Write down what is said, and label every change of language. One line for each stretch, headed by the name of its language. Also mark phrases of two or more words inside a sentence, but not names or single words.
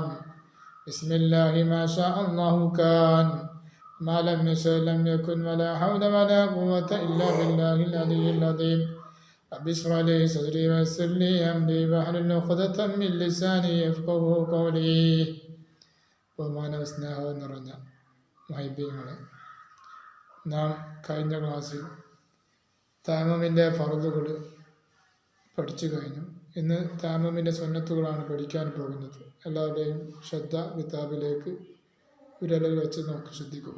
Arabic: بسم الله ما شاء الله كان ما لم يشاء لم يكن ولا حول ولا قوة إلا بالله العلي العظيم. رب اشرح لي صدري ويسر لي أمري واحلل عقدة من لساني يفقهوا قولي.
Malayalam: ബഹുമാന സ്നേഹം നിറഞ്ഞ മഹബീങ്ങളെ, നാം കഴിഞ്ഞ ക്ലാസ്സിൽ തയമ്മമിൻ്റെ ഫർളുകൾ പഠിച്ചു കഴിഞ്ഞു. ഇന്ന് തയമ്മമിൻ്റെ സുന്നത്തുകളാണ് പഠിക്കാൻ പോകുന്നത്. എല്ലാവരുടെയും ശ്രദ്ധ കിതാബിലേക്ക് വിരലുകൾ വെച്ച് നോക്കി ശ്രദ്ധിക്കുക.